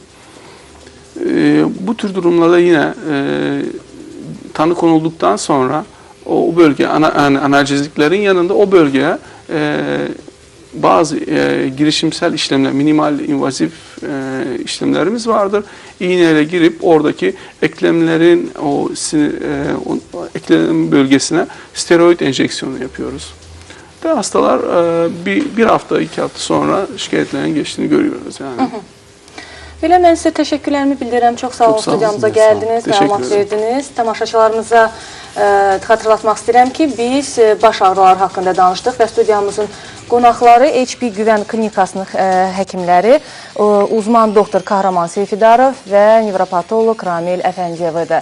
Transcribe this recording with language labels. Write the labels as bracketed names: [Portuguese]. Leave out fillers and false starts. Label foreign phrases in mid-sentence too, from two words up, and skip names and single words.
[Turkish] Bu tür durumlarda yine tanı konulduktan sonra o bölge analjeziklerin yanında o bölgeye bazı girişimsel işlemler, minimal invazif işlemlerimiz vardır. İğneyle girip oradaki eklemlerin o eklem bölgesine steroid enjeksiyonu yapıyoruz. Ve hastalar bir hafta, 2 hafta sonra şikayetlerin geçtiğini görüyoruz yani. [Azerbaijani] Belə mən sizə təşəkkürlərimi bildirirəm. Çox sağ olun, studiyamıza gəldiniz, məlumat verdiniz. Tamaşaçılarımıza xatırlatmaq istəyirəm ki, biz baş ağrıları haqqında danışdıq və studiyamızın qonaqları HP Güvən Klinikasının həkimləri uzman doktor Kahraman Seyfidarov və nevropatoloq Ramil Əfəndiyevdir.